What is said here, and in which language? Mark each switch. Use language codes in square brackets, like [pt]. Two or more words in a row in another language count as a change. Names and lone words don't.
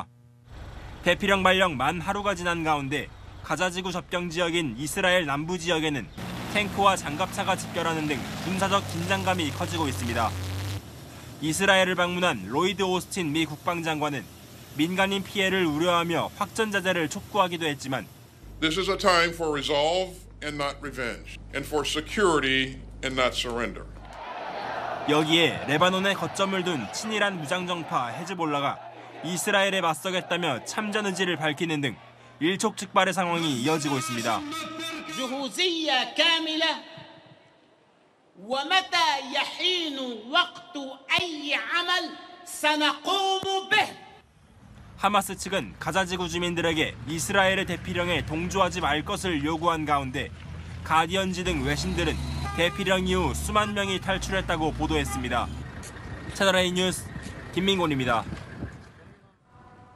[ko] 대피령 발령 만 하루가 지난 가운데 가자지구 접경 지역인 이스라엘 남부 지역에는 탱크와 장갑차가 집결하는 등 군사적 긴장감이 커지고 있습니다. 이스라엘을 방문한 로이드 오스틴 미 국방장관은 민간인 피해를 우려하며 확전 자제를 촉구하기도 했지만 [en] This is a time for resolve and not revenge, and for security and not surrender. [ko] 여기에 레바논에 거점을 둔 친이란 무장정파 헤즈볼라가 이스라엘에 맞서겠다며 참전 의지를 밝히는 등 일촉즉발의 상황이 이어지고 있습니다. [ar] جهوزية كاملة ومتى يحين وقت أي عمل سنقوم به. [ko] 하마스 측은 가자지구 주민들에게 이스라엘의 대피령에 동조하지 말 것을 요구한 가운데 가디언지 등 외신들은 대피령 이후 수만 명이 탈출했다고 보도했습니다. 채널A 뉴스 김민곤입니다.